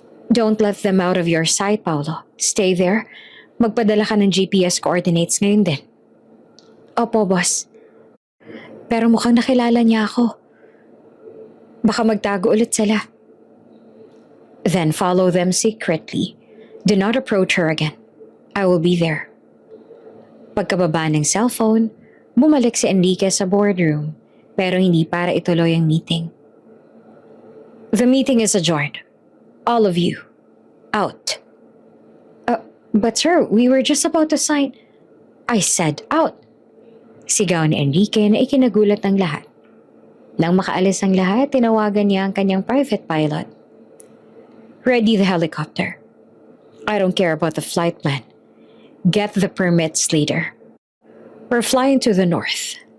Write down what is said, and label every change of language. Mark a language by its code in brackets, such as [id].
[en] "Don't let them out of your sight, Paolo. Stay there. [tl] Magpadala ka ng GPS coordinates ngayon din." "Opo, boss. Pero mukhang nakilala niya ako. Baka magtago ulit sila." [en] "Then follow them secretly. Do not approach her again. I will be there." [tl] Pagkababa ng cellphone, bumalik si Enrique sa boardroom pero hindi para ituloy ang meeting. [en] "The meeting is adjourned. All of you. Out." But sir, we were just about to sign." "I said out." [tl] Sigaw ni Enrique na ikinagulat ng lahat. Nang makaalis ang lahat, tinawagan niya ang kanyang private pilot. [en] "Ready the helicopter. I don't care about the flight plan. Get the permits later. We're flying to the north.